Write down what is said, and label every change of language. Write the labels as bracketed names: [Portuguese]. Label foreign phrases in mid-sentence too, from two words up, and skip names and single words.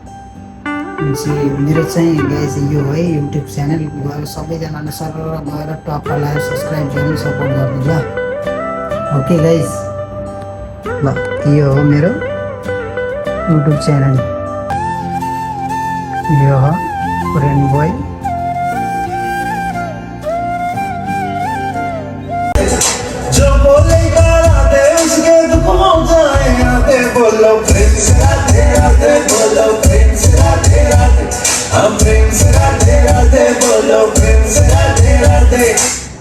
[Nepali] मेरो चाहिँ गाइस यो है युट्युब च्यानल गएर सबैजनाले सरर गएर टक्क लगाएर सब्सक्राइब गर्नु, सपोर्ट गर्नु ल। [English] okay guys, [Nepali] ल यो हो मेरो युट्युब च्यानल, यो हो रेन बोय। [Hindi] जो बोलेगा राधे उसके दुख हो जाए, राधे बोलो प्रेम से, राधे राधे बोलो प्रेम से, राधे राधे, हम प्रेम से राधे राधे बोलो प्रेम से, राधे राधे।